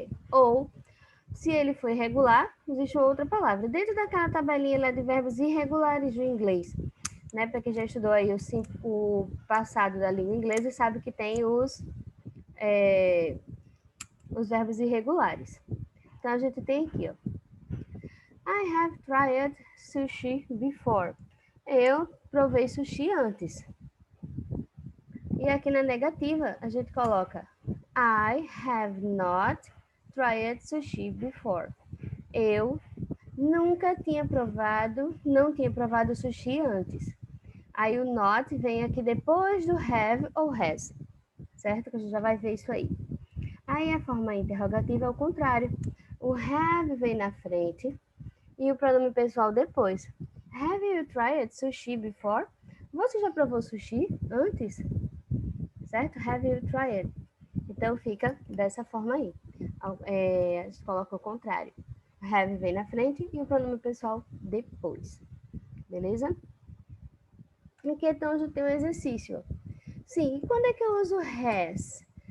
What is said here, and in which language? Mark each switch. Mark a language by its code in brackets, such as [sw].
[pt] Ou, se ele for irregular, existe outra palavra. Dentro daquela tabelinha lá de verbos irregulares do inglês, né? Para quem já estudou aí o passado da língua inglesa, sabe que tem os verbos irregulares. Então, a gente tem aqui, ó. [en] I have tried sushi before. [pt] Eu provei sushi antes. E aqui na negativa, a gente coloca [en] I have not tried sushi before. [pt] Eu nunca não tinha provado sushi antes. Aí o not vem aqui depois do have ou has, certo? Que a gente já vai ver isso aí. Aí a forma interrogativa é o contrário. O have vem na frente e o pronome pessoal depois. [en] Have you tried sushi before? [pt] Você já provou sushi antes? Certo? [en] Have you tried? [pt] Então fica dessa forma aí. A gente coloca o contrário. Have vem na frente e o pronome pessoal depois. Beleza? Aqui então a gente tem um exercício. Sim, e quando é que eu uso has?